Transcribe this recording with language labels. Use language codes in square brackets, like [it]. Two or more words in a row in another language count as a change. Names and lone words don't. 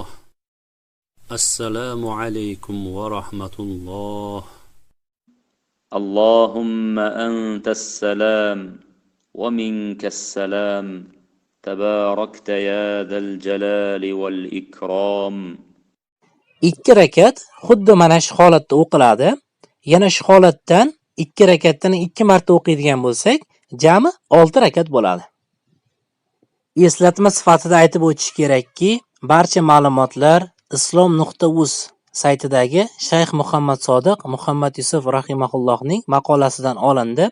[ar] السلام عليكم ورحمة الله. اللهم أنت السلام ومنك السلام تباركت يا ذا الجلال والإكرام. [uz] Ikki rakat xuddi mana shu holatda o'qiladi. Yana shu holatdan ikki rakatdan 2 marta o'qiydigan bo'lsak, jami 6 rakat bo'ladi. Eslatma sifatida aytib o'tish kerakki, barcha ma'lumotlar islom.uz saytidagi Shayx Muhammad Sodiq Muhammad Yusuf rahimahullohning maqolasidan olindi.